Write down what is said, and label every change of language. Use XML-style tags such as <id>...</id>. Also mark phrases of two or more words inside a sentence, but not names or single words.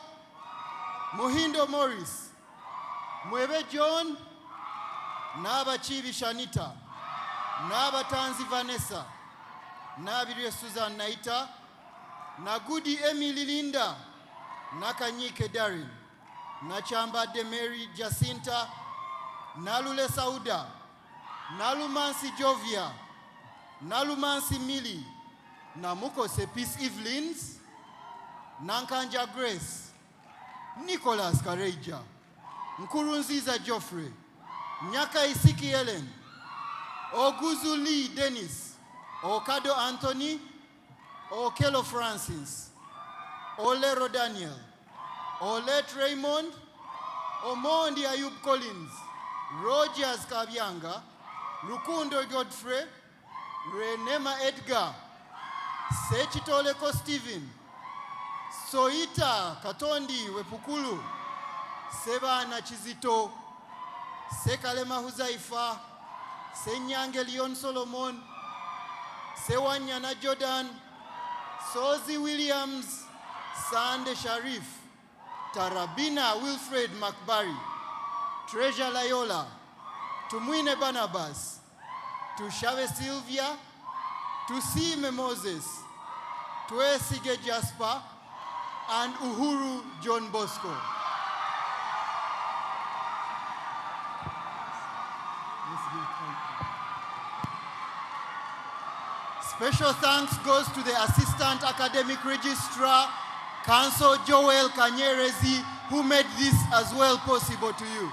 <en>Muhindo Morris, Mwebe John, Naba Chivi Shanita, Naba Tanzi Vanessa, Nabiria Susan Naita, Nagudi Emily Linda, Nakanyike Darin, Nachamba de Mary Jacinta, Nalule Sauda, Nalumansi Jovia, Nalumansi Mili, Namuko Sepis Evelyn's, Nankanja Grace, Nicholas Kareja, Nkurunziza Geoffrey, Nyaka Isiki Ellen, Oguzu Lee Dennis, Okado Anthony, Okelo Francis, Olero Daniel, Olet Raymond, Omondi Ayub Collins, Rogers Kabyanga, Lukundo Godfrey, Renema Edgar, Sechitoleko Stephen, Soita Katondi Wepukulu, Sebana Chizito, Sekalema Huzaifa, Senyange Leon Solomon, Sewanyana Jordan, Sozi Williams, Sande Sharif, Tarabina Wilfred Makbari, Treasure Layola, Tumwine Barnabas, Tushave Sylvia, Tusime Moses, Tuesige Jasper, and Uhuru John Bosco. Special thanks goes to the Assistant Academic Registrar, Council Joel Kanyerezi, who made this as well possible to you.</en>